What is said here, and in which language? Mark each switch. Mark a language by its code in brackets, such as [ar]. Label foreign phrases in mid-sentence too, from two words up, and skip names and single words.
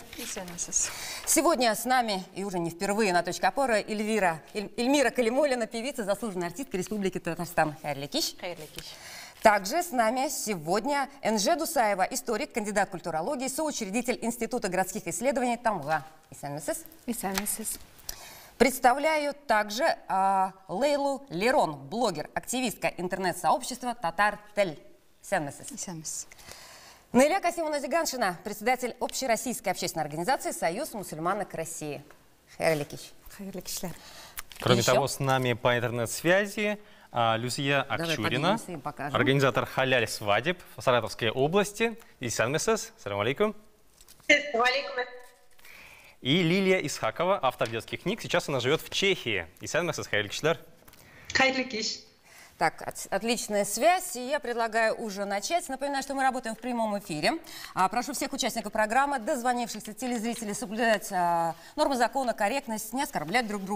[ru] Сегодня с нами, и уже не впервые на «Точке опоры», Эльмира Калимуллина, певица, заслуженная артистка Республики Татарстан. [tt] Хайрликиш. [ru] Также с нами сегодня Энже Дусаева, историк, кандидат культурологии, соучредитель Института городских исследований Тамга. [tt] Исәнмесез. [ru] Представляю также Лейлу Лерон, блогер, активистка интернет-сообщества Татар Тель. [tt] Исәнмесез. Наиля Касимовна Зиганшина, [ru] председатель общероссийской общественной организации «Союз мусульманок России». [tt] Хайрликиш. [ru] Кроме того, с нами по интернет-связи Люсия Акчурина, организатор «Халяль свадеб» в Саратовской области. [tt] Исәнмесез. [ar] سلام عليكم. [tt] И Лилия Исхакова, [ru] автор детских книг. Сейчас она живет в Чехии. [tt] Исәнмесез, хайрликишләр. Хайрликиш. [ru] Так, отличная связь, и я предлагаю уже начать. Напоминаю, что мы работаем в прямом эфире. Прошу всех участников программы, дозвонившихся телезрителей, соблюдать нормы закона, корректность, не оскорблять друг друга.